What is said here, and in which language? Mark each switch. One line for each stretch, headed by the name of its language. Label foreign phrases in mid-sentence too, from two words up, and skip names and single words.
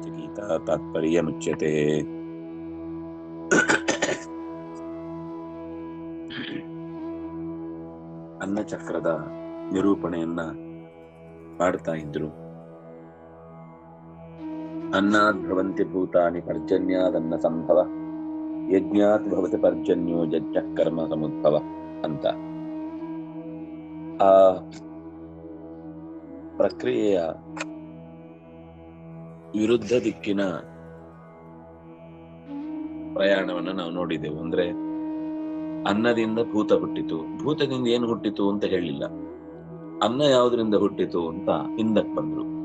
Sanskrit: ಅಂತ ತಾತ್ಪರ್ಯ ಮುಚ್ಯತೆ.
Kannada: ಅನ್ನಚಕ್ರದ ನಿರೂಪಣೆಯನ್ನ ಮಾಡ್ತಾ ಇದ್ರು.
Sanskrit: ಅನ್ನಾದ್ ಭವಂತಿ ಭೂತಾನಿ ಪರ್ಜನ್ಯಾದನ್ನ ಸಂಭವ, ಯಜ್ಞಾತ್ ಭವತಿ ಪರ್ಜನ್ಯೋ ಯಜ್ಞ ಕರ್ಮ ಸಮುದ್ಭವ ಅಂತ.
Kannada: ಆ ಪ್ರಕ್ರಿಯೆಯ ವಿರುದ್ಧ ದಿಕ್ಕಿನ ಪ್ರಯಾಣವನ್ನ ನಾವು ನೋಡಿದೆವು. ಅಂದ್ರೆ ಅನ್ನದಿಂದ ಭೂತ ಹುಟ್ಟಿತು, ಭೂತದಿಂದ ಏನು ಹುಟ್ಟಿತು ಅಂತ ಹೇಳಿಲ್ಲ, ಅನ್ನ ಯಾವುದರಿಂದ ಹುಟ್ಟಿತು ಅಂತ ಹಿಂದಕ್ಕೆ ಬಂದ್ರು.